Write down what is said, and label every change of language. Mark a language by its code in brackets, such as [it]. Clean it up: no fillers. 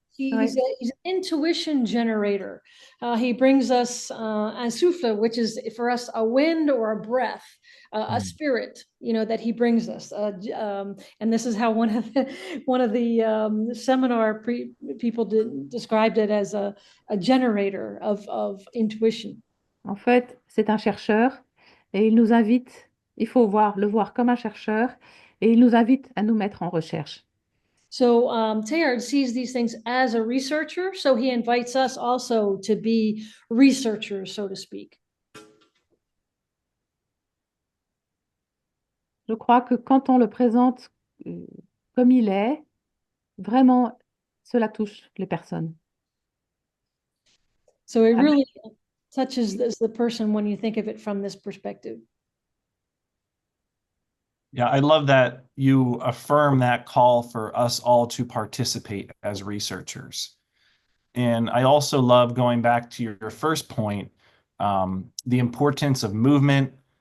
[en] he's an intuition generator. He brings us un souffle, which is for us a wind or a breath, a spirit, that he brings us. And this is how one of the seminar people described it as a generator of intuition. [fr] En fait, c'est un chercheur et il nous invite, il faut le voir comme un chercheur et il nous invite à nous mettre en recherche. [en] So Teilhard sees these things as a researcher, so he invites us also to be researchers, so to speak. [fr] Je crois que quand on le présente comme il est, vraiment, cela touche les personnes. [en] So it really touches the person when you think of it from this perspective. Yeah, I love that you affirm that call for us all to participate as researchers. And I also love going back to your first point, the importance of movement.